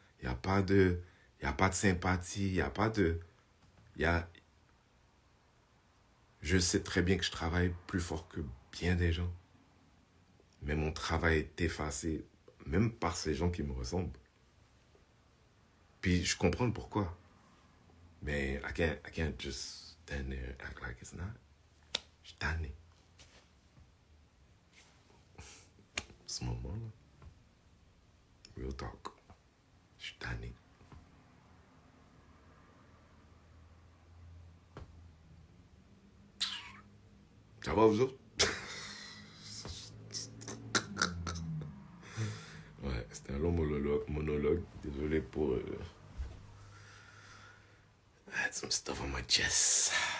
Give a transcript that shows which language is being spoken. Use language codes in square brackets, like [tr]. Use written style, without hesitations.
[fr] Il n'y a pas de sympathie. Il n'y a pas de... Je sais très bien que je travaille plus fort que bien des gens. Mais mon travail est effacé, même par ces gens qui me ressemblent. Puis je comprends le pourquoi. [en] Mais I can't just stand there and act like it's not. [fr] Je suis tanné. Ce moment-là. [en] Real talk. [fr] Je suis tanné. Ça va, vous autres? Ouais, c'était un long monologue. Désolé pour... [en] I had some stuff on my chest.